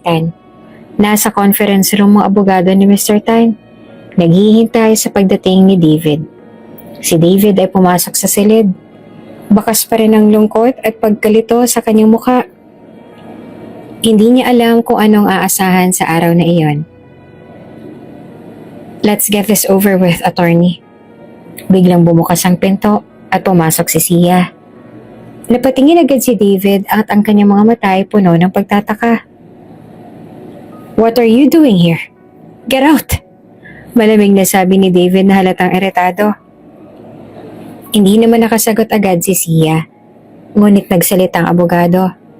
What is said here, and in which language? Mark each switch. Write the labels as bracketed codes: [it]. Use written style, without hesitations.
[tl] Tan. Nasa conference room ang abogado ni Mr. Tan. Naghihintay sa pagdating ni David. Si David ay pumasok sa silid. Bakas pa rin ang lungkot at pagkalito sa kanyang mukha. Hindi niya alam kung anong aasahan sa araw na iyon. [en] Let's get this over with, attorney. [tl] Biglang bumukas ang pinto at pumasok si Sia. Napatingin agad si David at ang kanyang mga mata ay puno ng pagtataka. [en] What are you doing here? Get out! [tl] Malamig na sabi ni David na halatang iritado. Hindi naman nakasagot agad si Sia, ngunit nagsalita ang abogado.